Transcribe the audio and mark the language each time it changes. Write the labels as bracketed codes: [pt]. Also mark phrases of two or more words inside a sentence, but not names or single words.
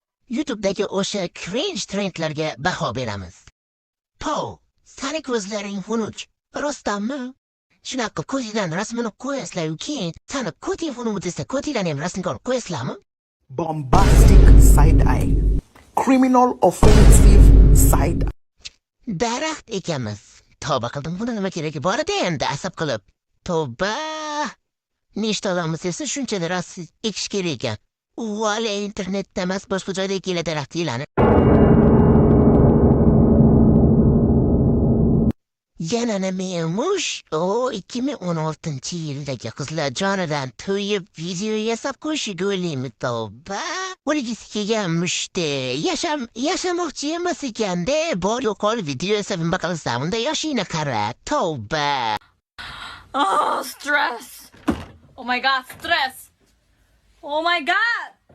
[uz] YouTube'dagi o'sha cringe trendlarga baho beramiz. Pov, sani ko'zlaring xunuk. Rostdanmi? Shunaqa ko'zingdan rasmini qo'yasizlar-yu, keyin sani ko'ting xunuk desa, ko'tinglarni ham rasmga olib qo'yasizlarmi? [en] Bombastic side eye. Criminal offensive side eye. [uz] Daraxt ekanmiz. Tavba qildim, buni nima keragi bor edi endi asab qilib. Tavba! Nechta odamimiz esa shuncha daraxt ekish kerak ekan. Vale, internetda emas, boshqa joyda ekinglar daraxtinglarni. Yana nima emish? O, 2016-yildagi qizlar jonidan to'yib video yasab qo'yishiga o'ylaymi, tavba. O'ligisi kelganmishdi. Yashamoqchi emas ekanda. Bor yo'qol video yasab nima qilsam, unda yoshingni qara, tavba. [en] Oh, stress. Oh my god, stress. Oh my god.